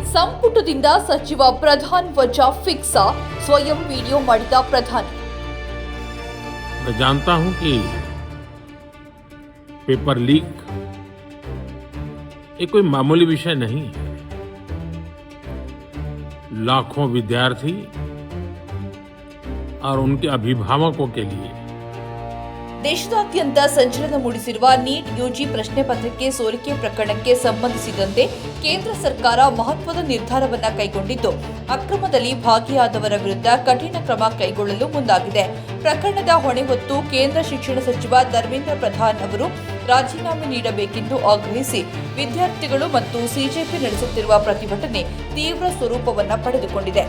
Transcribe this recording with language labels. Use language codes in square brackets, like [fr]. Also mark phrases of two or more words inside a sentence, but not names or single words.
[kn] ಸಂಪುಟದಿಂದ ಸಚಿವ ಪ್ರಧಾನ್ ವಜಾ ಫಿಕ್ಸ್ ಸ್ವಯಂ ವಿಡಿಯೋ ಮಾಡಿದ ಪ್ರಧಾನಿ. [hi] मैं जानता हूं कि पेपर लीक ये कोई मामूली विषय नहीं है. लाखों विद्यार्थी और उनके अभिभावकों के लिए [kn] ದೇಶದಾದ್ಯಂತ ಸಂಚಲನ ಮೂಡಿಸಿರುವ ನೀಟ್ ಯುಜಿ ಪ್ರಶ್ನೆ ಪತ್ರಿಕೆ ಸೋರಿಕೆ ಪ್ರಕರಣಕ್ಕೆ ಸಂಬಂಧಿಸಿದಂತೆ ಕೇಂದ್ರ ಸರ್ಕಾರ ಮಹತ್ವದ ನಿರ್ಧಾರವನ್ನು ಕೈಗೊಂಡಿದ್ದು, ಅಕ್ರಮದಲ್ಲಿ ಭಾಗಿಯಾದವರ ವಿರುದ್ಧ ಕಠಿಣ ಕ್ರಮ ಕೈಗೊಳ್ಳಲು ಮುಂದಾಗಿದೆ. ಪ್ರಕರಣದ ಹೊಣೆ ಹೊತ್ತು ಕೇಂದ್ರ ಶಿಕ್ಷಣ ಸಚಿವ ಧರ್ಮೇಂದ್ರ ಪ್ರಧಾನ್ ಅವರು ರಾಜೀನಾಮೆ ನೀಡಬೇಕೆಂದು ಆಗ್ರಹಿಸಿ ವಿದ್ಯಾರ್ಥಿಗಳು ಮತ್ತು ಸಿಜೆಪಿ ನಡೆಸುತ್ತಿರುವ ಪ್ರತಿಭಟನೆ ತೀವ್ರ ಸ್ವರೂಪವನ್ನು ಪಡೆದುಕೊಂಡಿದೆ.